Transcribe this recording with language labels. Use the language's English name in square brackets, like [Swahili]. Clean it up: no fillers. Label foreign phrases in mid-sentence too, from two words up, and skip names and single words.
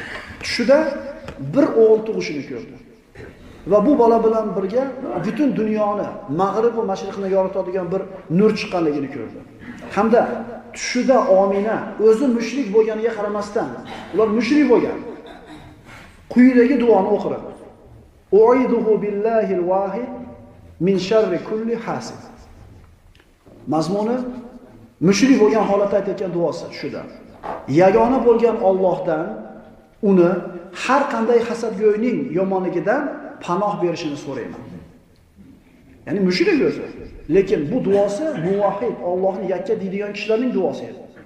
[Uzbek] Tushida bir o'g'il tug'ishini ko'rdi. Va bu bola bilan birga butun dunyoni, mag'rib va mashriqni yoritadigan bir nur chiqqanligini ko'rdi. Hamda tushida Omina o'zi mushrik bo'lganiga qaramasdan, ular mushrik bo'lgan. Quyidagi duoni o'qirib. [Arabic] أعيذه بالله الواحد من شر كل حاسد. [Uzbek] Mazmuni mushrik bo'lgan holatda aytayotgan duosi shuda. Yagona bo'lgan Allohdan uni har qanday hasadgo'yning yomonligidan panoh berishini so'rayman. Ya'ni mushrik o'zi. Lekin bu duosi muvahhid, Allohni yakka deydigan kishilarning duosi edi.